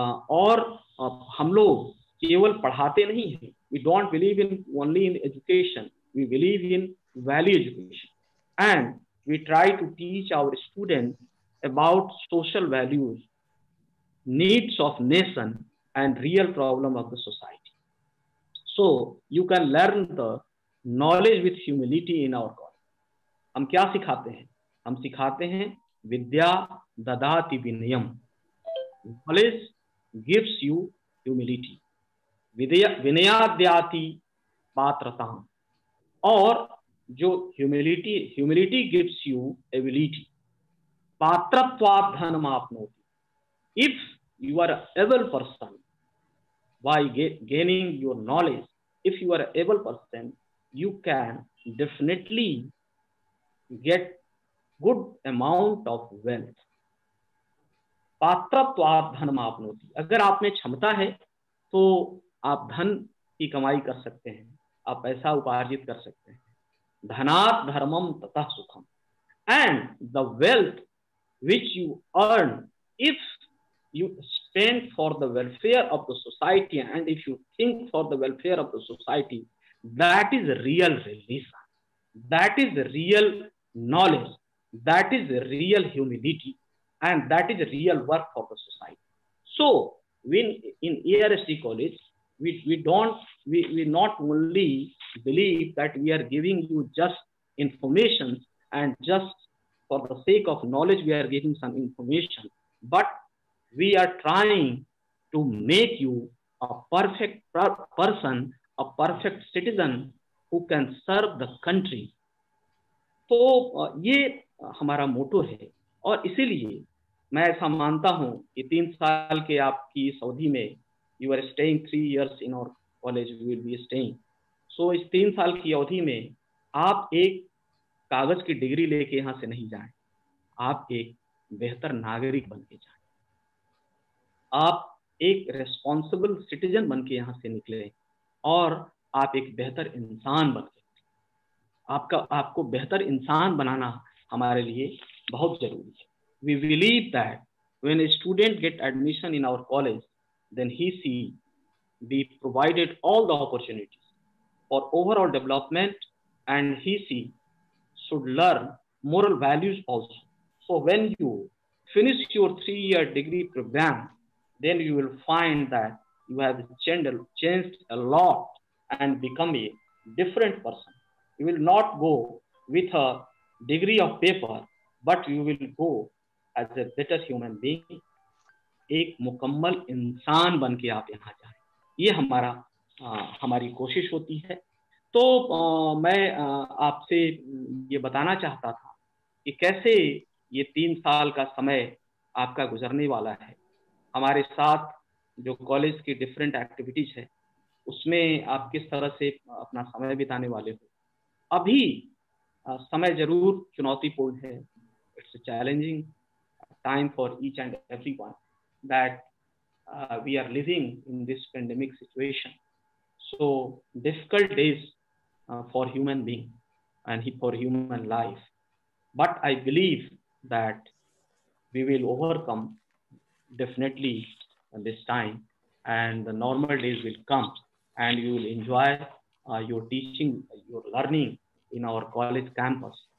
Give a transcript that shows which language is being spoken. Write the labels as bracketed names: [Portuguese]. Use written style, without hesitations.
[Hindi] और हम लोग केवल पढ़ाते नहीं हैं। [English] We don't believe in only in education, we believe in value education, and we try to teach our student about social values, needs of nation, and real problem of the society. So you can learn the knowledge with humility in our college. [Hindi] हम क्या सिखाते हैं? हम सिखाते हैं [Sanskrit] विद्या ददाति विनयम। [English] Knowledge gives you humility. [Sanskrit] विनयाद्याति पात्रता। [Hindi] और जो [English] humility gives you ability. [Sanskrit] पात्रत्वात् धनमाप्नोति। [English] If you are an able person, by gaining your knowledge, if you are an able person, you can definitely get good amount of wealth. [Sanskrit] पात्रत्वात् धनमाप्नोति। [Hindi] अगर आप में क्षमता है तो आप धन की कमाई कर सकते हैं, आप पैसा उपार्जित कर सकते हैं। [Sanskrit] धनात् धर्मम ततः सुखम। [English] And the wealth which you earn, if you spend for the welfare of the society, and if you think for the welfare of the society, that is real religion, that is real knowledge, that is real humility, and that is real work for the society. So when in ARSD college, we not only believe that we are giving you just information and just for the sake of knowledge we are giving some information, but we are trying to make you a perfect person, a perfect citizen who can serve the country. [Hindi] तो ये हमारा मोटो है। और इसीलिए मैं ऐसा मानता हूँ कि 3 साल के आपकी इस अवधि में, [English] You are staying 3 years in our college, we will be staying. [Hindi] So इस 3 साल की अवधि में आप एक कागज की डिग्री लेके यहाँ से नहीं जाएं, आप एक बेहतर नागरिक बन के जाएं, आप एक रेस्पॉन्सिबल सिटीजन बन के यहाँ से निकले, और आप एक बेहतर इंसान बन के, आपको बेहतर इंसान बनाना हमारे लिए बहुत जरूरी है। [English] We believe that when a student get admission in our college, then he be provided all the opportunities for overall development, and he should learn moral values also. So when you finish your 3-year degree program, then you will find that you have changed a lot and become a different person. You will not go with a degree of paper, but you will go as a better human being. [Hindi] एक मुकम्मल इंसान बन के आप यहाँ जाएं, ये हमारी कोशिश होती है। तो मैं आपसे ये बताना चाहता था कि कैसे ये 3 साल का समय आपका गुजरने वाला है। हमारे साथ जो कॉलेज की डिफरेंट एक्टिविटीज है, उसमें आप किस तरह से अपना समय बिताने वाले हो। अभी समय जरूर चुनौतीपूर्ण है। [English] It's a challenging time for each and everyone that we are living in this pandemic situation. So difficult days for human being and for human life. But I believe that we will overcome definitely this time, and the normal days will come, and you will enjoy your teaching, your learning in our college campus.